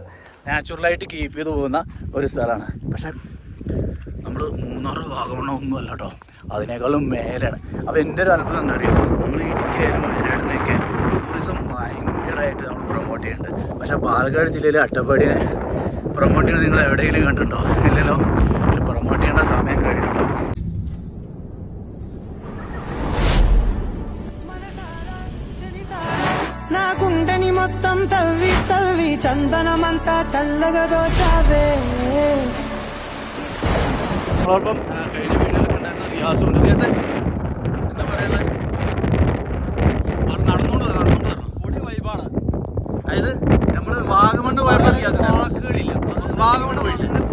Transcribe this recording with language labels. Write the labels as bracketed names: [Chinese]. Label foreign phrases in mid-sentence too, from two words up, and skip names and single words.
[Malayalam] നാച്ചുറലായിട്ട് കീപ്പ് ചെയ്ത് പോകുന്ന ഒരു സ്ഥലമാണ്. പക്ഷേ നമ്മൾ മൂന്നാറ് വാഗമണ്ണോ ഒന്നുമല്ല കേട്ടോ, അതിനേക്കാളും മേലാണ്. അപ്പോൾ എൻ്റെ ഒരു അത്ഭുതം എന്താ അറിയോ, നമ്മൾ ഇടുക്കിയായാലും വയനാടിനെയൊക്കെ ടൂറിസം ഭയങ്കരമായിട്ട് നമ്മൾ പ്രൊമോട്ട് ചെയ്യുന്നുണ്ട്. പക്ഷേ പാലക്കാട് ജില്ലയിലെ അട്ടപ്പാടിനെ പ്രൊമോട്ട് ചെയ്യുന്നത് നിങ്ങൾ എവിടെയെങ്കിലും കണ്ടിട്ടുണ്ടോ? ഇല്ലല്ലോ. പക്ഷെ പ്രൊമോട്ട് ചെയ്യേണ്ട സമയം കഴിഞ്ഞിട്ടുണ്ടോ? [Telugu] నా గుండెని మొత్తం తవ్వి తవ్వి చందనమంతా చల్లగా దోచావే. [Malayalam] നമ്മളോടൊപ്പം കഴിഞ്ഞ വീഡിയോയിൽ കണ്ടായിരുന്ന റിയാസ് ഉണ്ട്. റിയാസ് എന്താ പറയാനുള്ളത്? നടന്നുകൊണ്ട് പൊടി വൈബാണ്. അതായത് നമ്മൾ വാഗമണ്ണ് പോയപ്പോൾ റിയാസിന് വാഗമണ്ണ് പോയിട്ടില്ലേ?